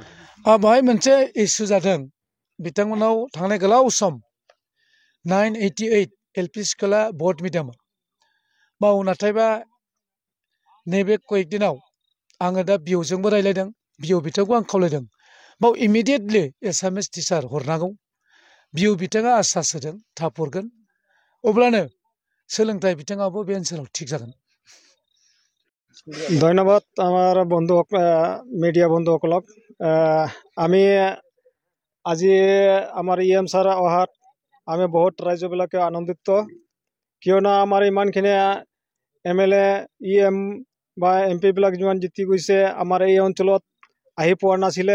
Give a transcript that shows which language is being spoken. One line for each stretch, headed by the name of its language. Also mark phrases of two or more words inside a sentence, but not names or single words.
Bodo: बेहाय मोनसे इस्यु जादों। बिथांमोनाव थांनाय गोलाव सम 988 LP स्कुला भट मिडियाम बाव, नाथायबा नैबे कयेक दिनाव आङो दा बिअजोंबो रायज्लायदों, बिअ बिथांखौ आं खावलायदों बाव इमिडियेटलि
English: Assamese teacher
Bodo: हरनांगौ। बिअ बिथाङा आश्वास होदों थाब हरगोन, अब्लानो सोलोंथाइ बिथिङावबो बे ओनसोलाव थिग जागोन।
Assamese: ধন্যবাদ আমার বন্ধু মিডিয়া বন্ধুসকলক। আমি আজি আমাৰ EM ছাৰ অহাত আমি বহুত ৰাজ্যবিলাকে আনন্দিত, কিয়নো আমাৰ ইমানখিনি MLA EM বা MP বিলাক যিমান জিতি গৈছে আমাৰ এই অঞ্চলত আহি পোৱা নাছিলে।